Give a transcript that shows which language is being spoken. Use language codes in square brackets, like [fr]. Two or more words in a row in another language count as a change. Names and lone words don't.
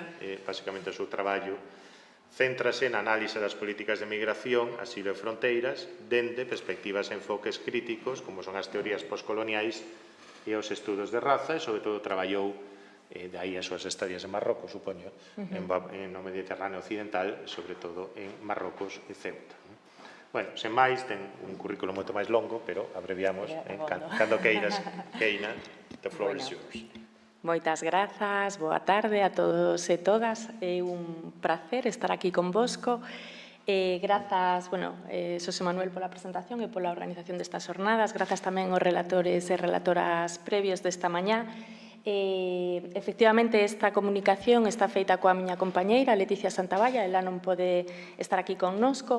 [gl] Basicamente o seu traballo céntrase na análise das políticas de migración, asilo e fronteiras dende perspectivas e enfoques críticos como son as teorías postcoloniais e os estudos de raza, e sobre todo traballou de aí as súas estadías en Marrocos, supoño, no Mediterráneo occidental, sobre todo en Marrocos e Ceuta. Bueno, sen máis, ten un currículo moito máis longo, pero abreviamos cando queiras, Keina, [en] the floor is yours. [gl] Moitas grazas, boa tarde a todos e todas. É un placer estar aquí convosco. Grazas, Xosé Manuel pola presentación e pola organización destas jornadas. Grazas tamén aos relatores e relatoras previos desta mañá. Efectivamente, esta comunicación está feita coa miña compañeira Leticia Santavalla, ela non pode estar aquí connosco.